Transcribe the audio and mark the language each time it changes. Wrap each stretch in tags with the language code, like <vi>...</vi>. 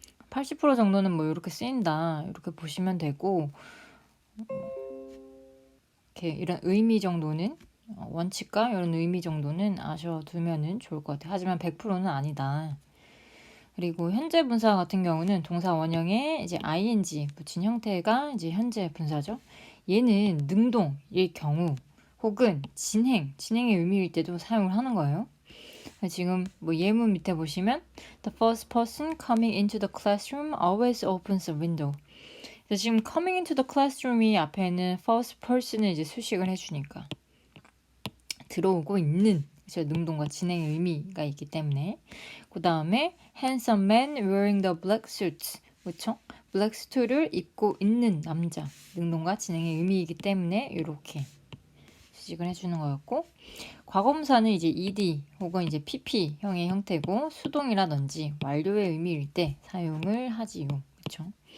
<ko>80% 정도는 뭐 이렇게 쓰인다 이렇게 보시면 되고 이렇게 이런 의미 정도는 원칙과 이런 의미 정도는 아셔두면은 좋을 것 같아요. 하지만 100%는 아니다. 그리고 현재 분사 같은 경우는 동사 원형에 이제 ing 붙인 형태가 이제 현재 분사죠. 얘는 능동일 경우 혹은 진행의 의미일 때도 사용을 하는 거예요. 지금 뭐 예문 밑에 보시면</ko> <en>The first person coming into the classroom always opens the window.</en> <ko>그래서 지금</ko> <en>coming into the classroom</en> <ko>이 앞에는 first person을 이제 수식을 해주니까 들어오고 있는 그렇죠? 능동과 진행의 의미가 있기 때문에 그 다음에</ko> <en>handsome man wearing the black suit</en> <ko>그렇죠? 블랙 수트를 입고 있는 남자 능동과 진행의 의미이기 때문에 이렇게 수식을 해주는 거였고 과거분사는 이제 ed 혹은 이제 pp형의 형태고 수동이라든지 완료의 의미일 때 사용을 하지요. 그렇죠?</ko>